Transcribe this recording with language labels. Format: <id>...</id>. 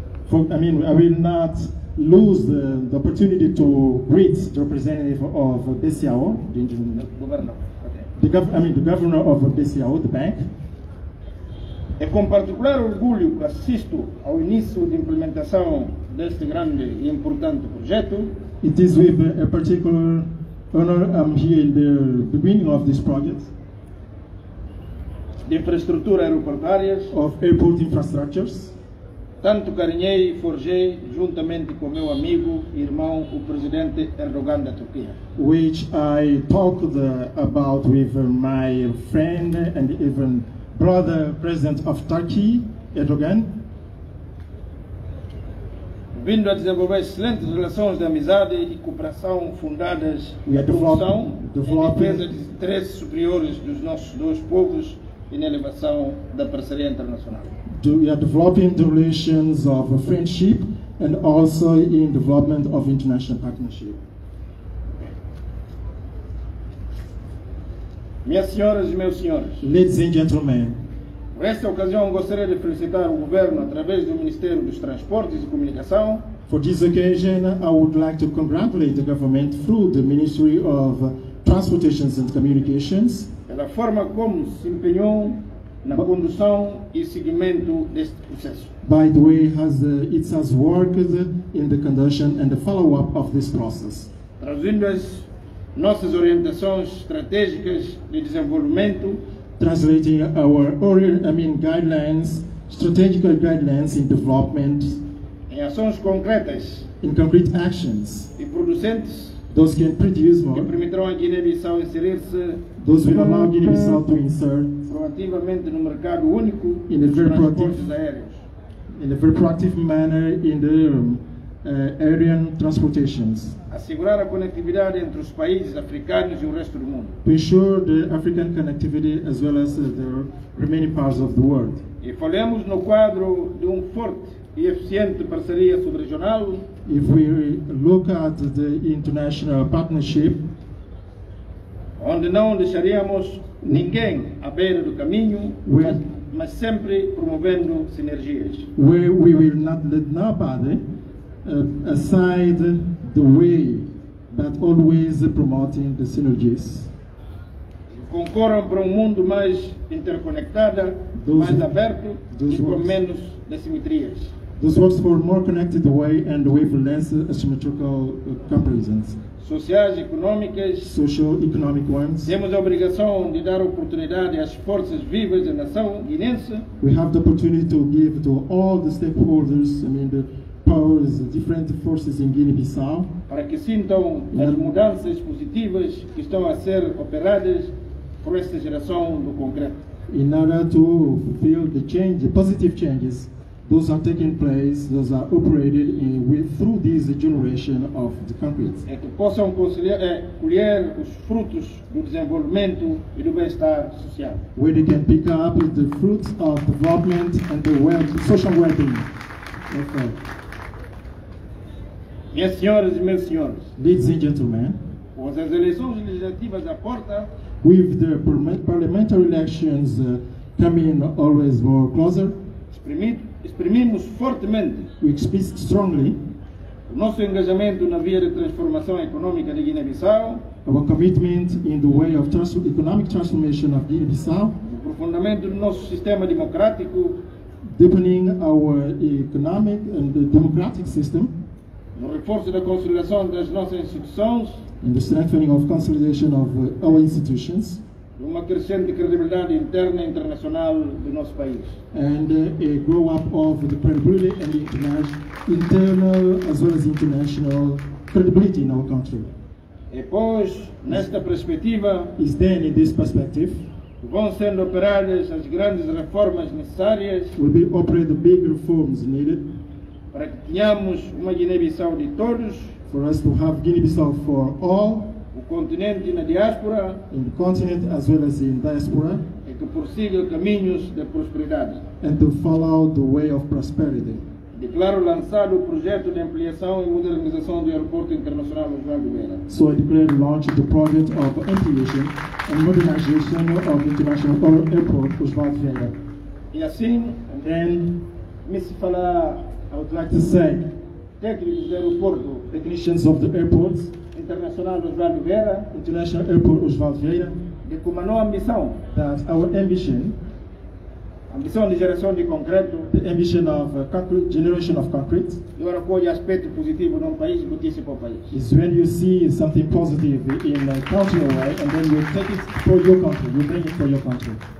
<en>I will not lose the opportunity to greet the representative of BCAO,</en> <pt>governador.</pt> <en>the governor of BCAO, the bank.</en> <pt>É com particular orgulho que assisto ao início de implementação deste grande e importante projeto,</pt> <en>It is with a particular honor I'm here in the beginning of this project</en> <pt>de infraestrutura aeroportuárias,</pt> <en>of airport infrastructures,</en> <pt>tanto carinhei e forjei juntamente com meu amigo e irmão, o presidente Erdogan da Turquia.</pt> <en>which I talked about with my friend and even brother President of Turkey, Erdogan,</en> <pt>Vindo a desenvolver excelentes relações de amizade e cooperação fundadas</pt> <en>We</en> <pt>na</pt> <en>are</en> <pt>promoção e</pt> <en>developing-</en> <pt>defesa dos interesses superiores dos nossos dois povos e na elevação da parceria internacional.</pt> <en>we are developing the relations of friendship and also in development of international partnership.</en> <pt>Minhas senhoras e meus senhores,</pt> <en>Ladies and gentlemen,</en> <pt>por esta ocasião gostaria de felicitar o Governo através do Ministério dos Transportes e Comunicação</pt> <en>for this occasion, I would like to congratulate the government through the Ministry of Transportation and Communications</en> <pt>pela forma como se empenhou na condução e seguimento deste processo.</pt> <en>by the way it has worked in the conduction and the follow-up of this process,</en> <pt>Traduzindo as nossas orientações estratégicas de desenvolvimento</pt> <en>translating our guidelines, strategical guidelines in development,</en> <pt>em ações concretas</pt> <en>in concrete actions.</en> <pt>e producentes</pt> <en>Those can produce</en> <pt>que</pt> <en>more.</en> <pt>permitirão à Guiné-Bissau inserir-se</pt> <en>Those will allow Guinea-Bissau to insert</en> <pt>proativamente no mercado único</pt> <en>In a</en> <pt>dos</pt> <en>very</en> <pt>transportes aéreos,</pt> <en>in a very proactive manner in the aerian transportations,</en> <pt>assegurar a conectividade entre os países africanos e o resto do mundo</pt> <en>to ensure the African connectivity as well as the remaining parts of the world.</en> <pt>e falemos no quadro de forte e eficiente parceria subregional</pt> <en>If we look at the international partnership,</en> <pt>onde não deixaríamos ninguém à beira do caminho, mas sempre promovendo sinergias.</pt> <en>where we will not let nobody aside the way, but always promoting the synergies.</en> <pt>Concorram para um mundo mais interconectado,</pt> <en>Those-</en> <pt>mais aberto</pt> <en>those</en> <pt>e com</pt> <en>words.</en> <pt>menos assimetrias.</pt> <en>This works for a more connected way and with less asymmetrical comparisons.</en> <pt>sociais e econômicas,</pt> <en>socio-economic ones.</en> <pt>temos a obrigação de dar oportunidade às forças vivas da nação guinense</pt> <en>We have the opportunity to give to all the stakeholders, the powers, different forces in Guinea-Bissau,</en> <pt>para que sintam as mudanças positivas que estão a ser operadas por esta geração do concreto.</pt> <en>in order to fulfill the positive changes. Those are taking place, those are operated through this generation of the concrete.</en> <pt>É que possam colher os frutos do desenvolvimento e do bem-estar social.</pt> <en>Where they can pick up the fruits of development and the social well-being.</en> <pt>Minhas senhoras e meus senhores,</pt> <en>Ladies and gentlemen,</en> <pt>com as eleições legislativas à porta,</pt> <en>with the parliamentary elections coming always more closer,</en> <pt>exprimimos fortemente</pt> <en>we express strongly</en> <pt>o nosso engajamento na via de transformação econômica de Guiné-Bissau,</pt> <en>our commitment in the way of economic transformation of Guinea-Bissau,</en> <pt>o aprofundamento do nosso sistema democrático,</pt> <en>deepening our economic and democratic system,</en> <pt>no reforço da consolidação das nossas instituições,</pt> <en>and the strengthening of consolidation of our institutions,</en> <pt>uma crescente credibilidade interna e internacional do nosso país.</pt> <en>and a grow up of the credibility and internal as well as international credibility in our country.</en> <pt>E pois, nesta perspectiva,</pt> <en>Is then in this perspective,</en> <pt>vão sendo operadas as grandes reformas necessárias</pt> <en>will be operated the big reforms needed</en> <pt>para que tenhamos uma Guiné-Bissau de todos,</pt> <en>for us to have Guinea-Bissau for all,</en> <pt>o continente na diáspora,</pt> <en>in the continent as well as in diaspora,</en> <pt>e que prossiga caminhos de prosperidade.</pt> <en>and to follow the way of prosperity.</en> <pt>Declaro lançado o projeto de ampliação e modernização do aeroporto internacional Osvaldo Vieira.</pt> <en>So I declare the launch of the project of ampliation and modernization of the international airport Osvaldo Vieira.</en> <pt>E assim,</pt> <en>And</en> <pt>me se falar</pt> <en>I would like to say,</en> <pt>técnicos do aeroporto</pt> <en>technicians of the airport,</en> <pt>internacional Osvaldo Vieira,</pt> <en>International Airport Osvaldo Vieira,</en> <pt>de como a nossa ambição,</pt> <en>that our ambition,</en> <pt>ambição de geração de concreto,</pt> <en>the ambition of generation of concrete,</en> <pt>e agora colhe aspecto positivo num país e notícia para o país.</pt> <en>is when you see something positive in a country away, and then you take it for your country, you bring it for your country.</en>